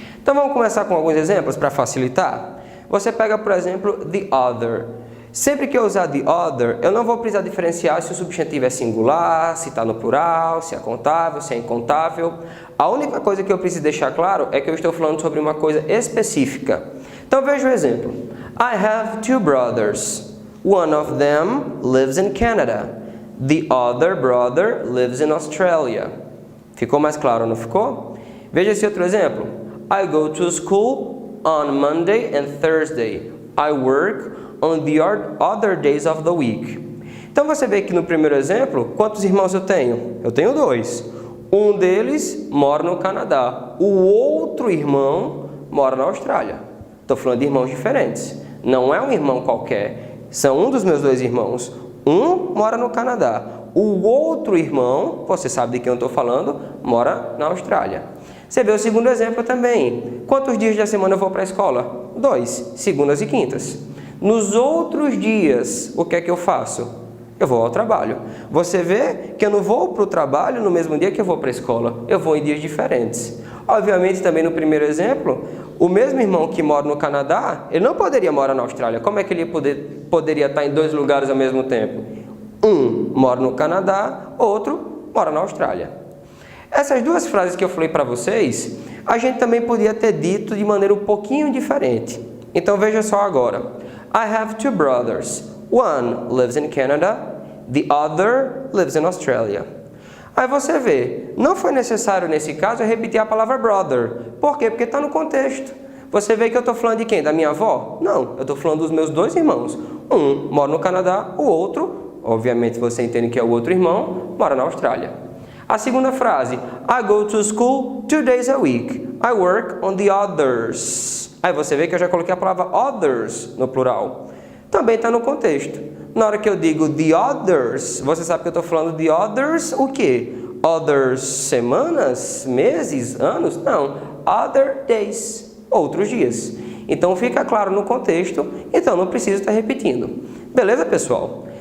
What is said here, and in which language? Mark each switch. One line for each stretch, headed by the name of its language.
Portuguese: Então vamos começar com alguns exemplos para facilitar. Você pega, por exemplo, the other. Sempre que eu usar the other, eu não vou precisar diferenciar se o substantivo é singular, se está no plural, se é contável, se é incontável. A única coisa que eu preciso deixar claro é que eu estou falando sobre uma coisa específica. Então veja o exemplo.
English: I have two brothers. One of them lives in Canada. The other brother lives in Australia.
Portuguese: Ficou mais claro, não ficou? Veja esse outro exemplo.
English: I go to school on Monday and Thursday. I work on the other days of the week.
Portuguese: Então você vê que no primeiro exemplo, quantos irmãos eu tenho? Eu tenho dois. Um deles mora no Canadá. O outro irmão mora na Austrália. Estou falando de irmãos diferentes. Não é um irmão qualquer. São um dos meus dois irmãos. Um mora no Canadá. O outro irmão, você sabe de quem eu estou falando, mora na Austrália. Você vê o segundo exemplo também. Quantos dias da semana eu vou para a escola? 2, segundas e quintas. Nos outros dias, o que é que eu faço? Eu vou ao trabalho. Você vê que eu não vou para o trabalho no mesmo dia que eu vou para a escola. Eu vou em dias diferentes. Obviamente, também no primeiro exemplo, o mesmo irmão que mora no Canadá, ele não poderia morar na Austrália. Como é que ele poderia estar em dois lugares ao mesmo tempo? Um mora no Canadá, outro mora na Austrália. Essas duas frases que eu falei para vocês, a gente também podia ter dito de maneira um pouquinho diferente. Então veja só agora.
English: I have two brothers. One lives in Canada, the other lives in Australia.
Portuguese: Aí você vê, não foi necessário nesse caso eu repetir a palavra brother. Por quê? Porque está no contexto. Você vê que eu estou falando de quem? Da minha avó? Não, eu estou falando dos meus dois irmãos. Um mora no Canadá, o outro, obviamente você entende que é o outro irmão, mora na Austrália. A segunda frase,
English: I go to school 2 days a week. I work on the others.
Portuguese: Aí você vê que eu já coloquei a palavra others no plural. Também está no contexto. Na hora que eu digo the others, você sabe que eu estou falando the others o quê? Others semanas, meses, anos? Não.
English: Other days,
Portuguese: outros dias. Então fica claro no contexto, então não preciso estar repetindo. Beleza, pessoal?